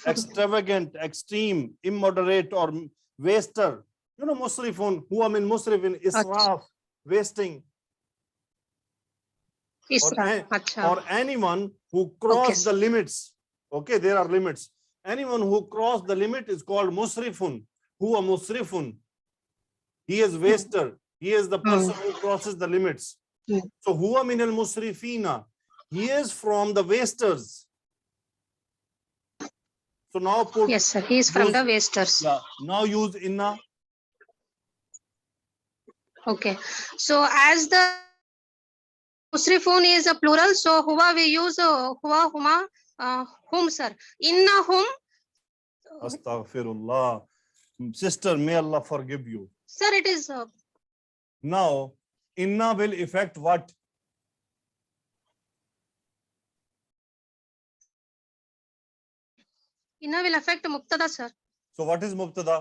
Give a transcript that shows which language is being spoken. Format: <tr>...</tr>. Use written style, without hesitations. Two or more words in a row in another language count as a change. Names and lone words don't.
<en>extravagant, extreme, immoderate, or waster. You know, musrifun. Who I mean,</en> <ar>مسرفين، إسراف,</ar> <en>wasting. Or anyone who crossed the limits. Okay, there are limits. Anyone who crossed the limit is called musrifun.</en> <ar>هو مسرفون.</ar> <en>He is waster. He is the person who crosses the limits. So</en> <ar>هو من المسرفين.</ar> <en>He is from the wasters. So now put. Yes, sir. He is from the wasters. Yeah. Now use inna. Okay. So as the musrifun is a plural, so huwa we use</en> <ar>هو، هما، هم,</ar> <en>sir.</en> <ar>إن هم.</ar> <en>Astaghfirullah. Sister, may Allah forgive you. Sir, it is. Now, inna will affect what? Inna will affect mubtada, sir. So what is mubtada?</en>